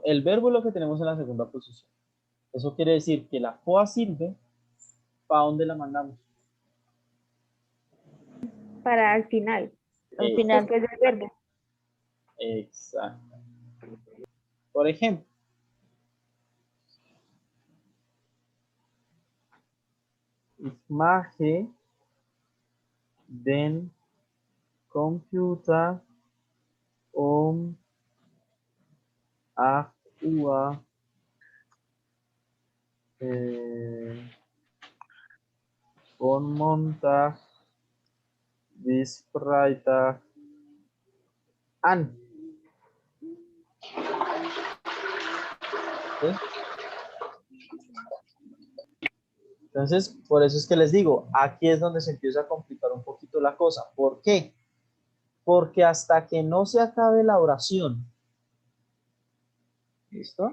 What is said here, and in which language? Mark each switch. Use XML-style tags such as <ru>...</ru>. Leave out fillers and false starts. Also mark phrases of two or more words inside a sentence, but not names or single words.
<es>El verbo es lo que tenemos en la segunda posición. Eso quiere decir que la poasilbe, ¿para dónde la mandamos? Para al final. Al final pues del verbo. Exacto. Por ejemplo,</es> <de>ich mache den Computer um 8 Uhr von Montag bis Freitag an.</de> <es>¿Sí? Entonces, por eso es que les digo, aquí es donde se empieza a complicar un poquito la cosa. ¿Por qué? Porque hasta que no se acabe la oración, ¿listo?</es>